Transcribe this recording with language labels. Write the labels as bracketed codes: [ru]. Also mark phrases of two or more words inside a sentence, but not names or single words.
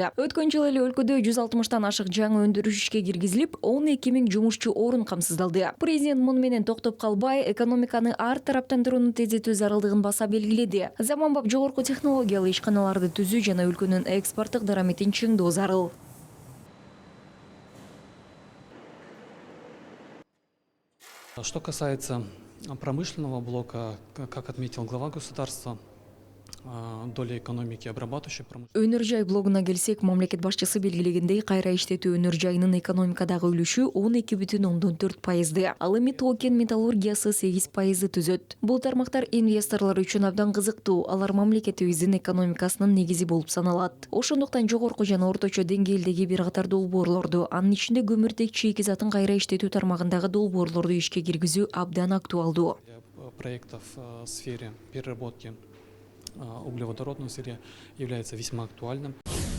[ky] Өткөн жылы эле өлкөдө 160тан ашык жаңы өндүрүш ишке киргизилип, 12 000 жумушчу орун камсыздалды. Президент муну менен токтоп калбай, экономиканы ар тараптандырууну тездетүү зарылдыгын баса белгиледи. Заманбап жогорку технологиялуу ишканаларды түзүү жана өлкөнүн экспорттук дараметин чыңдоо зарыл. [ru] Что касается промышленного блока, как отметил глава государства, доля экономики обрабатывающей промышленности. [ky] Өнөр жай блогуна келсек, мамлекет башчысы белгилегендей, кайра иштетүү өнөр жайынын экономикадагы үлүшү 12,4%. Ал эми токен металлургиясы 8% түзөт. Бул тармактар инвесторлор үчүн абдан кызыктуу, алар мамлекетибиздин экономикасынын негизи болуп саналат. Ошондуктан жогорку жана орточо деңгээлдеги бир катар долбоорлорду, анын ичинде көмүртек шикизатын кайра иштетүү тармагындагы долбоорлорду ишке киргизүү абдан актуалдуу. [ru] Проектов в сфере переработки углеводородного сырья является весьма актуальным.